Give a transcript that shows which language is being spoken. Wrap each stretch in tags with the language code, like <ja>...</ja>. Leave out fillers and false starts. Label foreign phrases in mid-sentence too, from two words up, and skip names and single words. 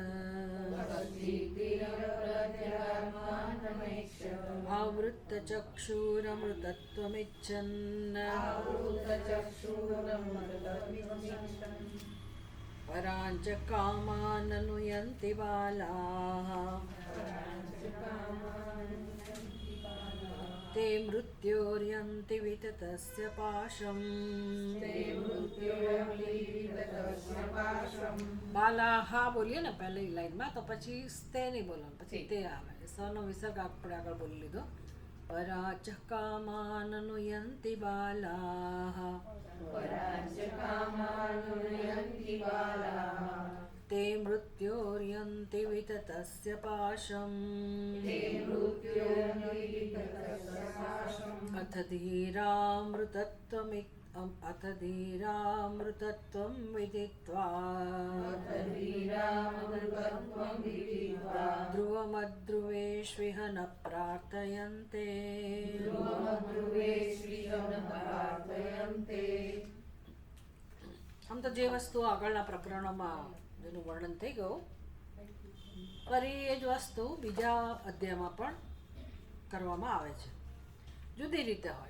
<sa>आवृत्तचक्षुरमृतत्वमिच्छन् पराञ्च कामाननुयन्ति बालाः ते मृत्योर्यन्ति विततस्य पाशम्।</sa> <hi>बालाः बोलिए ना पहले लाइन में, तो</hi> <gu>પછી તે</gu> <hi>नहीं बोलना,</hi> <gu>પછી તે આવે।</gu> <sa>सनो विसर्ग</sa> <gu>આપણે આગળ બોલી લીધો।</gu> <sa>पराच कामाननुयन्ति बालाः ते मृत्योर्यन्ति विततस्य पाशम्। अथ धीरामृतत्वं विदित्वा ध्रुवमध्रुवेष्विह न प्रार्थयन्ते।</sa> <gu>આમ તો જે વસ્તુ આગળના પ્રકરણોમાં જેનું વર્ણન થઈ ગયું, ફરી એ જ વસ્તુ બીજા અધ્યાયમાં પણ કરવામાં આવે છે, જુદી રીતે હોય।</gu>